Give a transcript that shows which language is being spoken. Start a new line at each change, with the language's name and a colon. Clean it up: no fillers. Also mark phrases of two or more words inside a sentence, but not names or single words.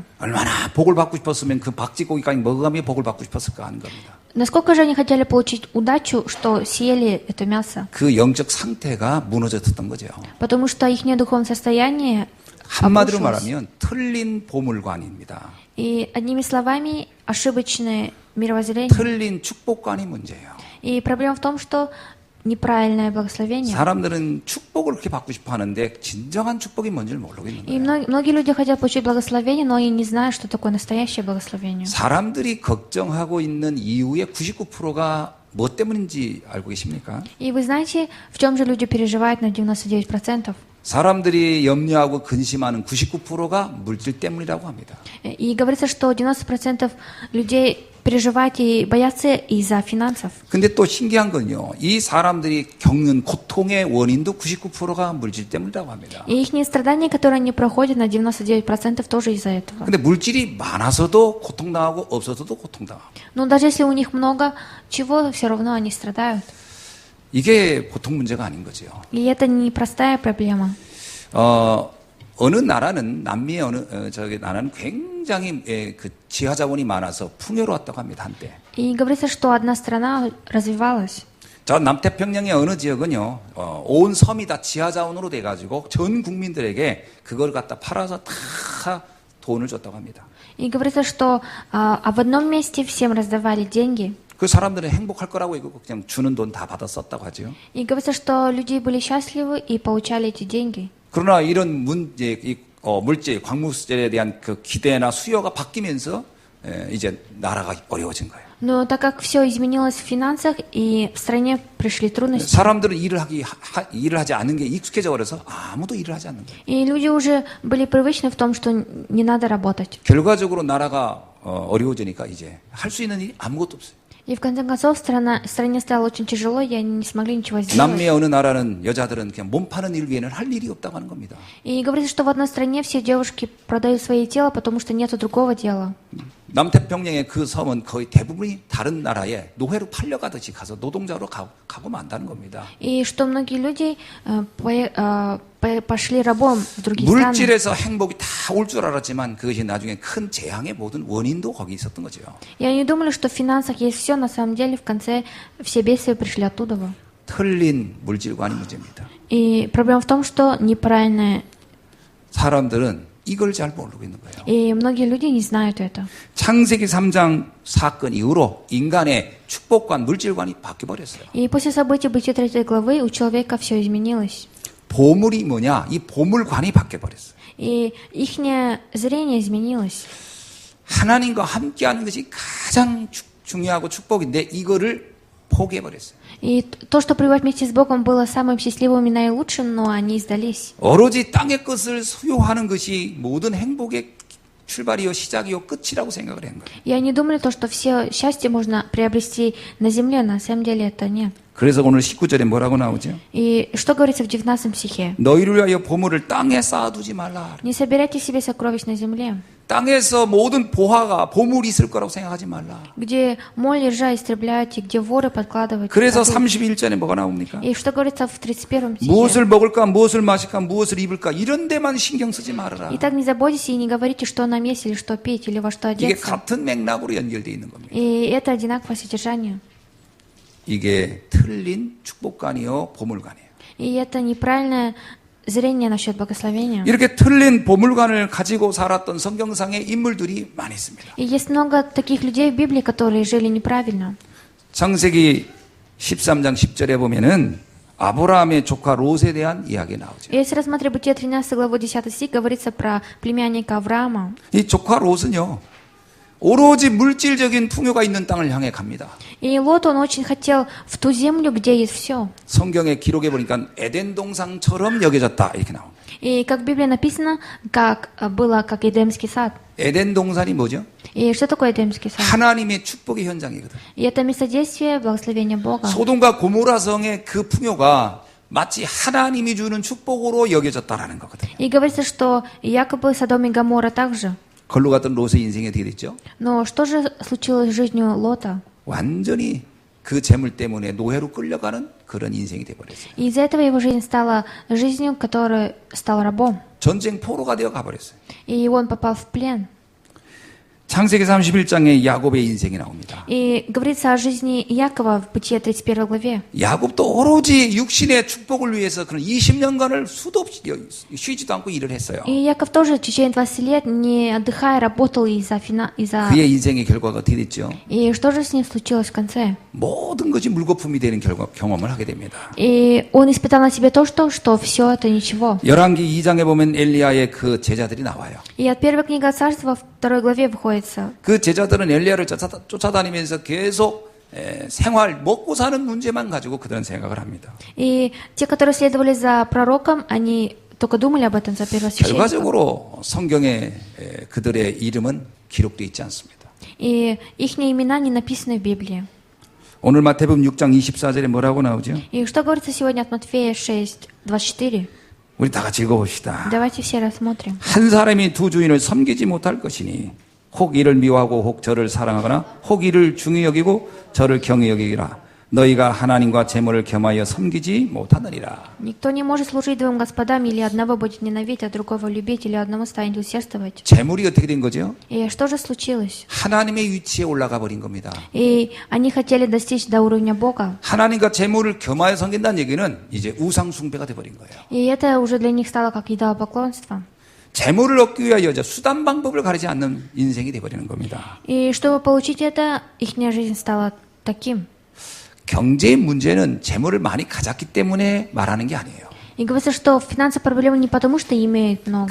Korean: 얼마나 복을 받고 싶었으면 그 박쥐 고기까지 먹어가며 복을 받고 싶었을까 하는 겁니다.
Russian: Насколько же они хотели получить удачу, что съели это мясо?
Korean: 그 영적 상태가 무너졌던 거죠.
Russian: Потому что их духовное состояние
Korean: 한마디로
Russian: обрушилось.
Korean: 말하면 틀린 보물관입니다.
Russian: И одними словами, ошибочное мировоззрение.
Korean: 틀린 축복관이 문제예요.
Russian: И проблема в том, что неправильное благословение.
Korean: 사람들은 축복을 그렇게 받고 싶어 하는데 진정한 축복이 뭔지를 모르겠는
Russian: И
Korean: 거예요.
Russian: многие люди хотят получить благословение, но они не знают, что такое настоящее благословение.
Korean: 사람들이 걱정하고 있는 이유의 99%가 뭐 때문인지 알고 계십니까?
Russian: И вы знаете, в чем же люди переживают на 99%?
Korean: 사람들이 염려하고 근심하는 99%가 물질 때문이라고 합니다.
Russian: И говорится, что 90% людей переживают и боятся из-за финансов.
Korean: 근데 또 신기한 건요. 이 사람들이 겪는 고통의 원인도 99%가 물질 때문이라고 합니다.
Russian: И их страдания, которые они проходят, на 99% тоже из-за этого.
Korean: 근데 물질이 많아서도 고통당하고 없어서도 고통당하고.
Russian: Но даже если у них много чего, все равно они страдают.
Korean: 이게 보통 문제가 아닌 거죠.
Russian: И это не простая проблема.
Korean: 어느 나라는 남미의 저기 나라는 굉장히 그 지하 자원이 많아서 풍요로웠다고 합니다 한때.
Russian: И говорится, что одна страна развивалась.
Korean: 저 남태평양의 어느 지역은요, 온 섬이 다 지하 자원으로 돼가지고 전 국민들에게 그걸 갖다 팔아서 다 돈을 줬다고 합니다.
Russian: И говорится, что в одном месте всем раздавали деньги.
Korean: 그 사람들은 행복할 거라고 이거 그냥 주는 돈 다 받아 썼다고 하죠.
Russian: И говорится, что люди были счастливы и получали эти деньги.
Korean: 그러나 이런 물질, 광물질에 대한 그 기대나 수요가 바뀌면서 이제 나라가 어려워진 거예요.
Russian: Но так как все изменилось в финансах и в стране пришли трудности.
Korean: 사람들은 일을 하지 않는 게 익숙해져 버려서 아무도 일을 하지 않는 거예요.
Russian: И люди уже были привычны в том, что не надо работать.
Korean: 결과적으로 나라가 어려워지니까 이제 할 수 있는 일이 아무것도 없어요.
Russian: И в конце концов стране стало очень тяжело, и они не смогли ничего сделать.
Korean: 남미의 어느 나라는 여자들은 그냥 몸 파는 일 외에는 할 일이 없다고 하는 겁니다.
Russian: И говорится, что в одной стране все девушки продают свои тела, потому что нету другого дела.
Korean: 남태평양의 그 섬은 거의 대부분이 다른 나라에 노예로 팔려가듯이 가서 노동자로 가고 만다는 겁니다.
Russian: И что многие люди пошли рабом в другие страны.
Korean: 물질에서 행복이 다 올 줄 알았지만 그것이 나중에 큰 재앙의 모든 원인도 거기 있었던 거죠.
Russian: И они думали, что в финансах есть все, на самом деле в конце все бедствия пришли оттуда.
Korean: 틀린 물질관이 문제입니다.
Russian: И проблема в том, что неправильное.
Korean: 사람들은 이걸 잘 모르고 있는 거예요.
Russian: И многие люди не знают это.
Korean: 창세기 3장 사건 이후로 인간의 축복관, 물질관이 바뀌어버렸어요.
Russian: И после событий Бытия 3 главы у человека все изменилось.
Korean: 보물이 뭐냐? 이 보물관이 바뀌어버렸어요.
Russian: И их зрение изменилось.
Korean: 하나님과 함께하는 것이 가장 중요하고 축복인데 이거를 포기해버렸어요.
Russian: И то, что пребывать вместе с Богом было самым счастливым и наилучшим, но они сдались.
Korean: 오로지 땅의 것을 수요하는 것이 모든 행복의 출발이요, 시작이요, 끝이라고 생각을 한 거예요.
Russian: И они думали, то, что все счастье можно приобрести на земле, на самом деле это нет.
Korean: 그래서 오늘 19절에 뭐라고 나오죠?
Russian: И что говорится в 19 стихе?
Korean: 너희를 위하여 보물을 땅에 쌓아두지 말라.
Russian: Не собирайте себе сокровищ на земле,
Korean: 땅에서 모든 보화가 보물이 있을 거라고 생각하지 말라.
Russian: где моль и ржа истребляют, и где воры подкладывают.
Korean: 그래서 31절에 뭐가 나옵니까?
Russian: И что говорится в 31 стихе?
Korean: 무엇을 먹을까, 무엇을 마실까, 무엇을 입을까 이런 데만 신경 쓰지 말아라.
Russian: И так не заботьтесь и не говорите, что нам есть, или что пить, или во что
Korean: 이게
Russian: одеться.
Korean: 같은 맥락으로 연결되어 있는 겁니다.
Russian: И это одинаковое содержание.
Korean: 이게 틀린 축복관이요, 보물관이에요.
Russian: И это неправильное зрение насчет благословения.
Korean: 이렇게 틀린 보물관을 가지고 살았던 성경상의 인물들이 많이 있습니다.
Russian: И есть много таких людей в Библии, которые жили неправильно.
Korean: 창세기 13장 10절에 보면은 아브라함의 조카 롯에 대한 이야기 나오죠.
Russian: И если рассмотреть Бытие 13 главу 10 стих, говорится про племянника Авраама.
Korean: 이 조카 롯은요, 오로지 물질적인 풍요가 있는 땅을 향해 갑니다.
Russian: И Лот, он очень хотел в ту землю, где есть все.
Korean: 성경에 기록해 보니까 에덴 동상처럼 여겨졌다 이렇게 나옵니다.
Russian: И как в Библии написано, как было как Эдемский сад.
Korean: 에덴 동산이 뭐죠?
Russian: И что такое Эдемский сад?
Korean: 하나님의 축복의 현장이거든.
Russian: И это место благословения Бога.
Korean: 소돔과 고모라 성의 그 풍요가 마치 하나님이 주는 축복으로 여겨졌다라는 거거든요.
Russian: И говорится, что якобы Содом и Гоморра также.
Korean: 걸로 갔던 롯의 인생이 어떻게 됐죠?
Russian: Но что же случилось с жизнью Лота?
Korean: 완전히 그 재물 때문에 노예로 끌려가는 그런 인생이 돼버렸어요.
Russian: И из-за этого его жизнь стала жизнью, которая стал рабом.
Korean: 전쟁 포로가 되어 가버렸어요.
Russian: И он попал в плен.
Korean: 창세기 31장에 야곱의 인생이 나옵니다.
Russian: И говорится о жизни Якова в Бытие 31 главе.
Korean: 야곱도 오로지 육신의 축복을 위해서 그런 20년간을 수도 없이 쉬지도 않고 일을 했어요.
Russian: И Яков тоже в течение 20 лет, не отдыхая, работал из-за...
Korean: 그의 인생의 결과가 어떻게 됐죠?
Russian: И что же с ним случилось в конце?
Korean: 모든 것이 물거품이 되는 경험을 하게 됩니다.
Russian: И он испытал на себе то, что все это ничего.
Korean: 열왕기 2장에 보면 엘리야의 그 제자들이 나와요.
Russian: И от первой книги Царства, 2 главе выходит.
Korean: 그 제자들은 엘리야를 쫓아다니면서 계속 생활, 먹고 사는 문제만 가지고 그들은 생각을 합니다.
Russian: И те, которые следовали за пророком, они только думали об этом за первосвященника.
Korean: 결과적으로 성경에 그들의 이름은 기록되어 있지 않습니다.
Russian: И их имена не написаны в Библии.
Korean: 오늘 마태복음 6장 24절에 뭐라고 나오죠?
Russian: И что говорится сегодня от Матфея 6, 24?
Korean: 우리 다 같이 읽어봅시다.
Russian: Давайте все рассмотрим.
Korean: 한 사람이 두 주인을 섬기지 못할 것이니 혹 이를 미워하고 혹 저를 사랑하거나 혹 이를 중히 여기고 저를 경히 여기라. 너희가 하나님과 재물을 겸하여 섬기지 못하느니라.
Russian: Никто не может служить двум господам, или одного будет ненавидеть, а другого любить, или одному станет усердствовать.
Korean: 재물이 어떻게 된 거죠?
Russian: И что же случилось?
Korean: 하나님의 위치에 올라가 버린 겁니다.
Russian: И они хотели достичь до уровня Бога.
Korean: 하나님과 재물을 겸하여 섬긴다는 얘기는 이제 우상 숭배가 돼 버린 거예요.
Russian: И это уже для них стало как идолопоклонство.
Korean: 재물을 얻기 위하여 수단 방법을 가리지 않는 인생이 돼 버리는 겁니다.
Russian: И чтобы получить это, их жизнь стала таким.
Korean: 경제의 문제는 재물을 많이 가졌기 때문에 말하는 게 아니에요.
Russian: И говорится, что финансовая проблема не потому, что имеет много.